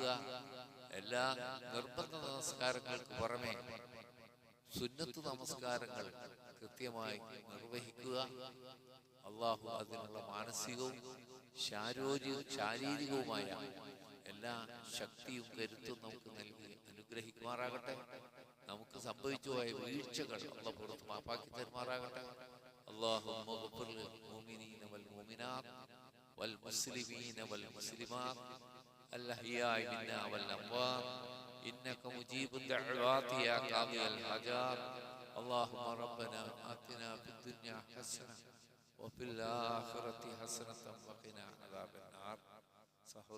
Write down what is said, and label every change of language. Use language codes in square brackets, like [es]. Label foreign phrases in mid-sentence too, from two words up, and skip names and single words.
[ml] എല്ലാ നിർബന്ധ നമസ്കാരങ്ങൾക്ക് പുറമെ സുന്നത്ത് നമസ്കാരങ്ങൾ കൃത്യമായി നിർവഹിക്കുക. അള്ളാഹു അതിനുള്ള മാനസികവും ശാരീരികവുമായ എല്ലാ ശക്തിയും കരുത്തും നമുക്ക് നൽകി അനുഗ്രഹിക്കുമാറാകട്ടെ. നമുക്ക് സംഭവിച്ചു പോയ വീഴ്ചകൾ അള്ളാഹു പുറത്ത് മാപ്പാക്കി തരുമാറാകട്ടെ. [ar] اللهم اغفر للمؤمنين والمؤمنات والمسلمين والمسلمات الأحياء منا والأموات إنك مجيب الدعوات يا قاضي الحاجات. اللهم ربنا آتنا في الدنيا حسنة وفي الآخرة حسنة وقنا عذاب النار.